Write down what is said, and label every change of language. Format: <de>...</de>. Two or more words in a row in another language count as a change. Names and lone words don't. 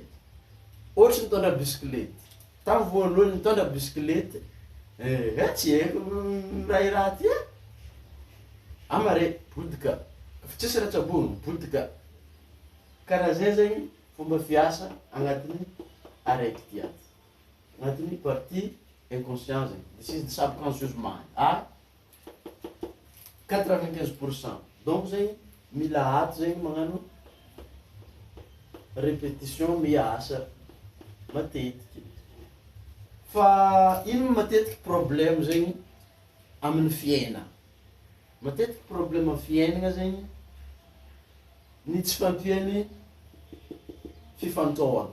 <mg>Ohatra mitondra bisikilety. Tamin'ny voalohany mitondra bisikilety, tsy haiko raha iraha ty e. Amare, podika. Fa tsisy raha tsabony, podika. Karaha zay zegny fomba fiasa agnatin'ny araiky ty aty. Agnatin'ny</mg> <fr>partie inconscient</fr> <mg>zegny.</mg> <en>This is the subconscious mind. 95%.</en> <mg>Donc zegny mila ato zegny magnano répétition miasa matetiky. Fa ino matetiky problème zegny amin'ny fiaina. Matetiky problème amin'ny fiainana zegny ny tsy fampiany fifantohana.</mg>